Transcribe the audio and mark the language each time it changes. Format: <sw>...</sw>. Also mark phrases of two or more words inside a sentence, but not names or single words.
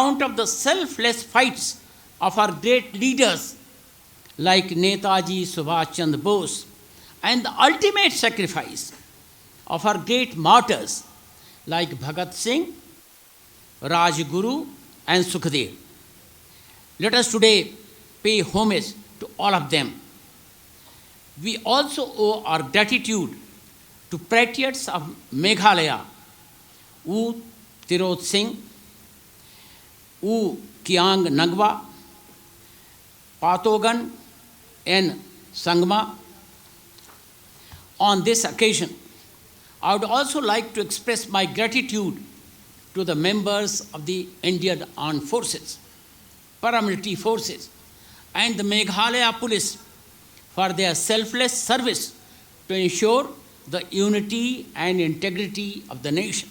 <en>of the selfless fights of our great leaders like Netaji Subhash Chandra Bose, and the ultimate sacrifice of our great martyrs like Bhagat Singh, Rajguru, and Sukhdev. Let us today pay homage to all of them. We also owe our gratitude to patriots of Meghalaya, U Tirot Singh, U Kiang Nagwa, Patogan, and Sangma. On this occasion, I would also like to express my gratitude to the members of the Indian Armed Forces, paramilitary forces, and the Meghalaya Police for their selfless service to ensure the unity and integrity of the nation.</en>